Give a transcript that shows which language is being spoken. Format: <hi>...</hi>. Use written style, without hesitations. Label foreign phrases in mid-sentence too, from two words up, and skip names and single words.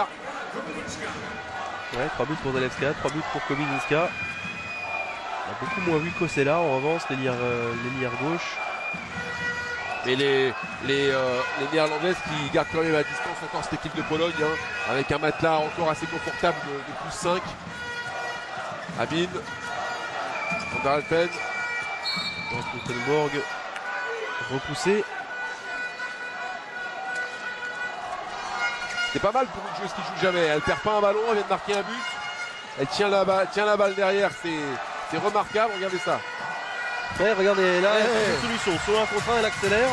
<fr>Ouais, 3 buts pour Zalewska, 3 buts pour Kobylinska. On a beaucoup moins vu Kosela en revanche, l'ailière gauche. Et les Néerlandaises qui gardent quand même à distance encore cette équipe de Pologne, hein, avec un matelas encore assez confortable de plus 5. Abid, Van der Alphen. Knipleborg repoussé. C'est pas mal pour une joueuse qui joue jamais. Elle perd pas un ballon, elle vient de marquer un but. Elle tient la balle derrière, c'est remarquable, regardez ça. Ouais, regardez, là, elle a une solution. Sur un contre 1, elle accélère.</fr>